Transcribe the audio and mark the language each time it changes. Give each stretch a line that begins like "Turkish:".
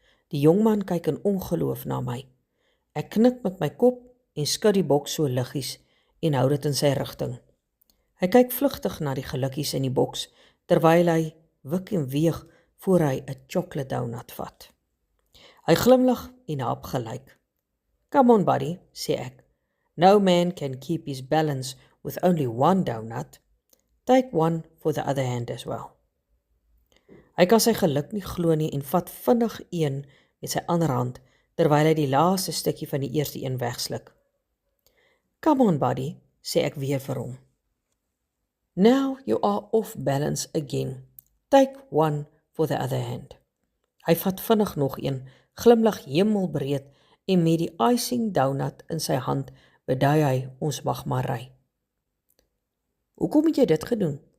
Afrikaans: Die jongman kyk in ongeloof na my. Ek knik met my kop en skud die boks so liggies en hou dit in sy rigting. Hy kyk vlugtig na die gelukkies in die boks, terwyl hy wik en weeg voor hy 'n chocolate donut vat. Hy glimlag en hap gelyk.
English: "Come on, buddy,"
Afrikaans: sê ek.
English: "No man can keep his balance with only one donut. Take one for the other hand as well."
Afrikaans: Hy kan sy geluk nie glo nie en vat vinnig een met sy ander hand, terwyl hy die laaste stukkie van die eerste een wegsluk.
English: "Come on, buddy,"
Afrikaans: sê ek weer vir hom.
English: "Now you are off balance again. Take one for the other hand."
Afrikaans: Hy vat vinnig nog een, glimlag hemelbreed en met die icing donut in sy hand bedui hy ons mag maar ry. "Hoekom het jy dit gedoen?"